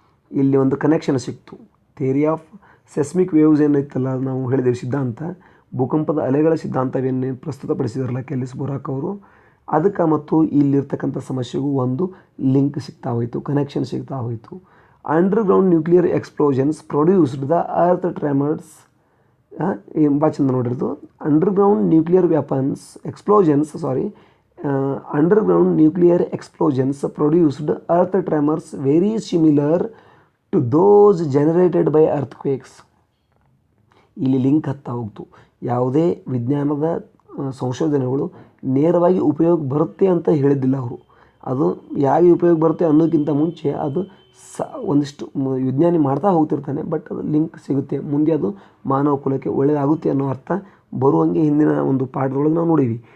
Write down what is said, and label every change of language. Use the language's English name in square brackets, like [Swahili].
[Kannada] ಇಲ್ಲಿ ಒಂದು ಕನೆಕ್ಷನ್ ಸಿಕ್ತು. [English] theory of seismic waves [Kannada] ಏನೈತಲ್ಲ, ನಾವು ಹೇಳಿದ್ದೇವೆ ಸಿದ್ಧಾಂತ, ಭೂಕಂಪದ ಅಲೆಗಳ ಸಿದ್ಧಾಂತವೇನು ಪ್ರಸ್ತುತಪಡಿಸಿದಾರಲ್ಲ ಕೆಲ್ಲಿಸ್ ಬೊರಾಕ್ ಅವರು, ಅದಕ್ಕೆ ಮತ್ತು ಇಲ್ಲಿರ್ತಕ್ಕಂಥ ಸಮಸ್ಯೆಗೂ ಒಂದು ಲಿಂಕ್ ಸಿಗ್ತಾ ಹೋಯಿತು, ಕನೆಕ್ಷನ್ ಸಿಗ್ತಾ ಹೋಯಿತು. [English] Underground nuclear explosions produced the earth tremors. [Kannada] ಭಾಳ ಚಂದ ನೋಡಿರೋದು. [English] Underground nuclear weapons explosions underground nuclear explosions produced earth tremors very similar to those generated by earthquakes. [Kannada] ಇಲ್ಲಿ ಲಿಂಕ್ ಹತ್ತಾ ಹೋಗ್ತು. ಯಾವುದೇ ವಿಜ್ಞಾನದ ಸಂಶೋಧನೆಗಳು ನೇರವಾಗಿ ಉಪಯೋಗ ಬರುತ್ತೆ ಅಂತ ಹೇಳಿದ್ದಿಲ್ಲ ಅವರು. ಅದು ಯಾಕೆ ಉಪಯೋಗ ಬರುತ್ತೆ ಅನ್ನೋಕ್ಕಿಂತ ಮುಂಚೆ ಅದು ಒಂದಿಷ್ಟು ವಿಜ್ಞಾನಿ ಮಾಡ್ತಾ ಹೋಗ್ತಿರ್ತಾನೆ, ಬಟ್ ಅದು ಲಿಂಕ್ ಸಿಗುತ್ತೆ, ಮುಂದೆ ಅದು ಮಾನವ ಕುಲಕ್ಕೆ ಒಳ್ಳೆಯದಾಗುತ್ತೆ ಅನ್ನೋ ಅರ್ಥ ಬರುವಂಗೆ ಹಿಂದಿನ ಒಂದು ಪಾಠದೊಳಗೆ ನಾವು ನೋಡೀವಿ.